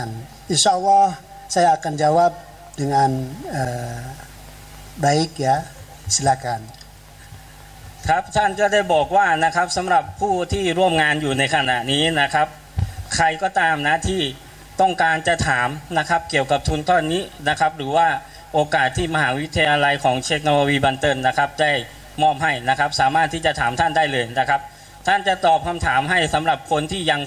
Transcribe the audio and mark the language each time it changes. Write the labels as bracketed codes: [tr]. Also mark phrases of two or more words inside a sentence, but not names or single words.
[ar] إن شاء الله [id] saya akan jawab dengan baik ya. Silakan. [th] ครับท่านก็ได้บอกว่านะครับสำหรับผู้ที่ร่วมงานอยู่ในขณะนี้นะครับใครก็ตามนะที่ต้องการจะถามนะครับเกี่ยวกับทุนก้อนนี้นะครับหรือว่าโอกาสที่มหาวิ ทยาลัยของเช็คนาวาวีบันเตินนะครับได้มอบให้นะครับสามารถที่จะถามท่านได้เลยนะครับท่านจะตอบคำถามให้สำหรับคนที่ยัง